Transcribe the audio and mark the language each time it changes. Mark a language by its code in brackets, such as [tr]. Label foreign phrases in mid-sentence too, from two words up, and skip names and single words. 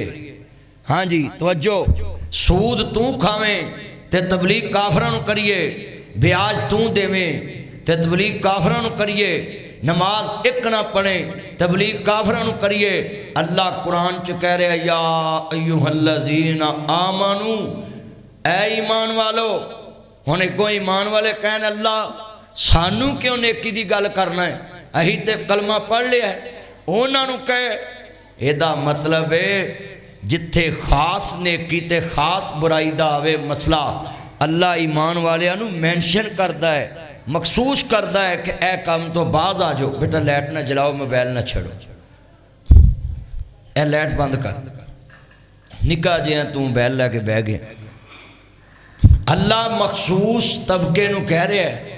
[pa] ہاں جی توجہ، سود توں کھاویں تو تبلیغ کافراں کریے، بیاج توں دیویں تو تبلیغ کافراں کریے، نماز اک نا پڑھے تبلیغ کافراں کریے. اللہ قرآن چ کہہ رہا [ar] يا أيها الذين آمنوا, [pa] اے ایمان والو. ہن اگوں ایمان والے کہن اللہ سانوں کیوں نیکی دی گل کرنا ہے، اسیں تے کلمہ پڑھ لیا. انہوں نے کہے ایدا مطلب ہے جتھے خاص نیکی تے خاص برائی دا آوے مسئلہ، اللہ ایمان والیاں نوں مینشن کردا ہے، مخصوص کردا ہے کہ اے کم توں باز آ جاؤ، بیٹا لائٹ نا جلاؤ، موبائل نا چھیڑو، اے لائٹ بند کر، نکا جیہا توں موبائل لے کے بہہ گیا. اللہ مخصوص طبقے نوں کہہ رہا ہے.